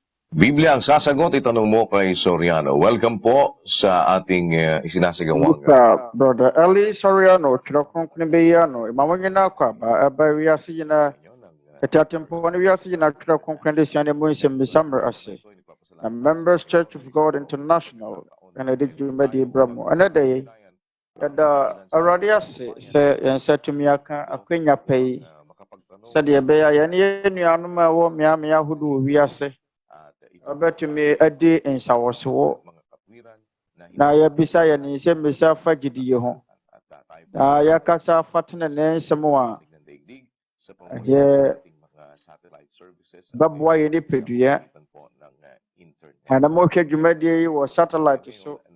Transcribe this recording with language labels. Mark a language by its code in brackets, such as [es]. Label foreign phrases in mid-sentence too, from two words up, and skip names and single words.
[tl] Biblia ang sasagot, itanong mo kay Soriano. Welcome po sa ating isinasagawang. Brother Eli Soriano, [ak] Twerɛ Kronkron bɛyiano, imamo nyina kwa ba wiase nyina Tete Atempɔn wiase nyina Twerɛ Kronkron Adesua ne mu Nsɛmmisa ase. Na Members Church of God International [en] and the [ak] DWUMADIE bramo. Another yɛda Awurade ase sɛ yɛnsatumi aka akwanya pɛyi sɛdeɛ ɛbɛyɛ yɛne yɛnuanom a ɛwɔ mmeammea ahodoɔ wɔ wiase ɔbɛtumi adi nsawɔsoɔ na yɛbisa yɛne nsɛmmisa fa gyidie ho na yɛkasa fa tenenee nsɛm a bɛboa yɛ nipadua na mohwɛ dwumadie yi wɔ satellite so